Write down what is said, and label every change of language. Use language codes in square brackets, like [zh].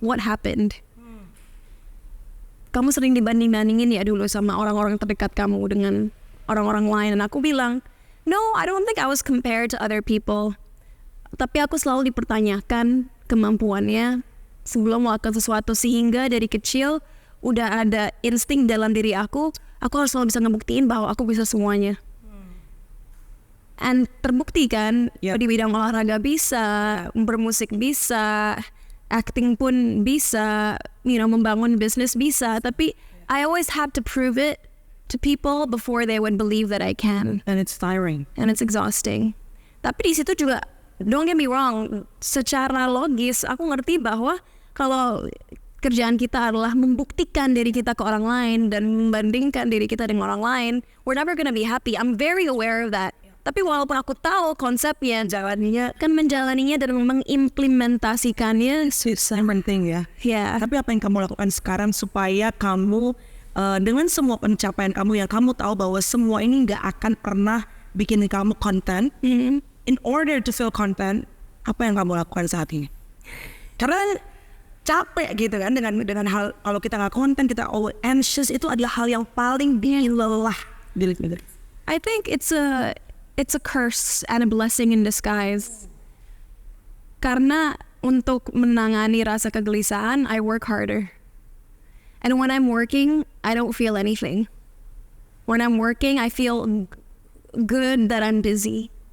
[en] What happened? [id] Kamu sering dibanding-bandingin ya dulu sama orang-orang terdekat kamu dengan orang-orang lain, dan aku bilang, [en] no, I don't think I was compared to other people. [id] Tapi aku selalu dipertanyakan kemampuannya sebelum melakukan sesuatu, sehingga dari kecil udah ada insting dalam diri aku harus selalu bisa ngebuktiin bahwa aku bisa semuanya. And terbukti kan, di bidang olahraga bisa, bermusik bisa, acting pun bisa, membangun bisnis bisa, tapi [en] I always have to prove it to people before they would believe that I can. And it's tiring. And it's exhausting. [id] Tapi di situ juga, [en] don't get me wrong, [id] secara logis aku ngerti bahwa kalau kerjaan kita adalah membuktikan diri kita ke orang lain dan membandingkan diri kita dengan orang lain, [en] we're never gonna be happy. I'm very aware of that. [id] Tapi walaupun aku tahu konsepnya, menjalaninya dan mengimplementasikannya susah. Penting ya. [en] Yeah. [id] Tapi apa yang kamu lakukan sekarang supaya kamu dengan semua pencapaian kamu yang kamu tahu bahwa semua ini nggak akan pernah bikin kamu content. [en] In order to feel content, [id] apa yang kamu lakukan saat ini? Karena capek gitu kan dengan hal, kalau kita nggak konten, kita always anxious, itu adalah hal yang paling bikin lelah diri kita. [en] I think it's a curse and a blessing in disguise. [id] Karena untuk menangani rasa kegelisahan, [en] I work harder. And when I'm working, I don't feel anything. When I'm working, I feel good that I'm busy.